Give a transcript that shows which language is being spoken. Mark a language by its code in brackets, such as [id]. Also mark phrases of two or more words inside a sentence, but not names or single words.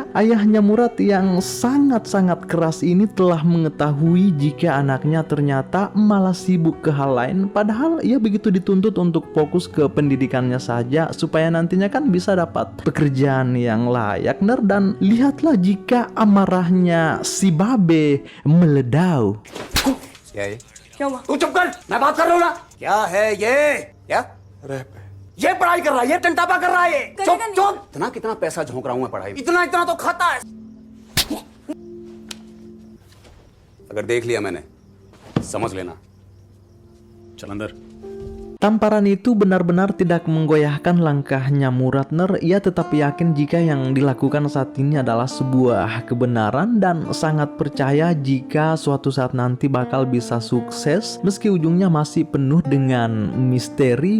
[id] Ayahnya Murad yang sangat-sangat keras ini telah mengetahui jika anaknya ternyata malah sibuk ke hal lain, padahal ia begitu dituntut untuk fokus ke pendidikannya saja supaya nantinya kan bisa dapat pekerjaan yang layak Ner. Dan lihatlah jika amarahnya si Babe meledau. [hi] क्या है? तू चुप कर, मैं बात कर रहा हूँ ना। क्या है ये? क्या? रैप है। ये पढ़ाई कर रहा है, ये टंटापा कर रहा है ये। चुप चुप। इतना कितना पैसा झोंक रहा हूँ मैं पढ़ाई में। इतना इतना तो खाता है। अगर देख लिया मैंने, समझ लेना। चल अंदर। [id] Tamparan itu benar-benar tidak menggoyahkan langkahnya Murad Ner. Ia tetap yakin jika yang dilakukan saat ini adalah sebuah kebenaran dan sangat percaya jika suatu saat nanti bakal bisa sukses meski ujungnya masih penuh dengan misteri.